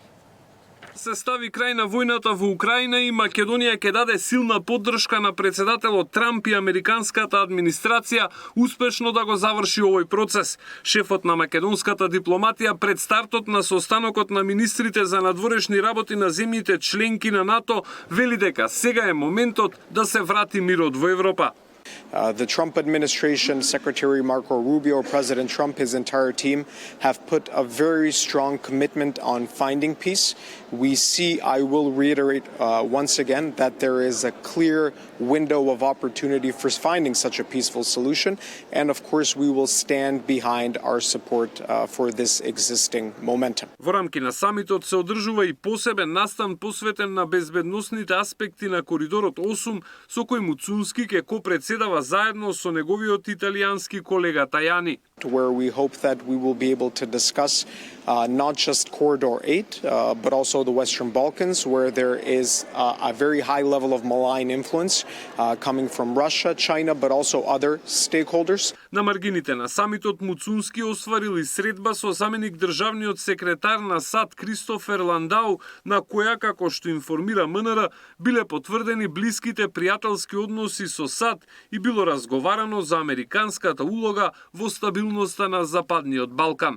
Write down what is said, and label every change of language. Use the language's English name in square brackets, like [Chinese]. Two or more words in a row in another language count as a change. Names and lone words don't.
[Macedonian] Се стави крај на војната во Украина и Македонија ќе даде силна поддршка на председателот Трамп и американската администрација успешно да го заврши овој процес. Шефот на македонската дипломатија пред стартот на состанокот на министрите за надворешни работи на земјите членки на НАТО вели дека сега е моментот да се врати мирот во Европа. [English] The Trump administration, Secretary Marco Rubio, President Trump, his entire team have put a very strong commitment on finding peace. We see, I will reiterate once again, that there is a clear window of opportunity for finding such a peaceful solution. And of course, we will stand behind our support for this existing momentum. [Macedonian] Во рамки на самитот се одржува и посебен настан посветен на безбедносните аспекти на коридорот 8, со кој Муцунски ќе копредседава заедно со неговиот италијански колега Тајани. [English] Where we hope that we will be able to discuss not just Corridor 8, but also the Western Balkans, where there is a very high level of malign influence coming from Russia, China, but also other stakeholders. [Macedonian] На маргините на самитот Муцунски остварил и средба со заменик државниот секретар на САД Кристофер Ландау, на која, како што информира МНР, биле потврдени блиските пријателски односи со САД и било разговарано за американската улога во стабилноста на Западниот Балкан.